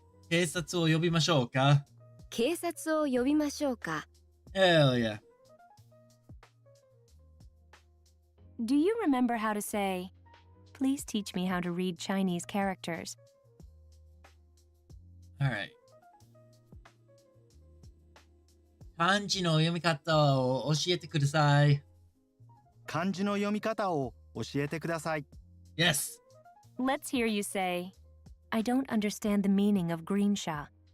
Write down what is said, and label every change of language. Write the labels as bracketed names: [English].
[Japanese] 警察を呼びましょうか。警察を呼びましょうか。 [English] Hell yeah. Do you remember how to say, please teach me how to read Chinese characters? Alright. [Japanese] 漢字の読み方を教えてください。漢字の読み方を教えてください。 [English] Yes. Let's hear you say, I don't understand the meaning of green sha.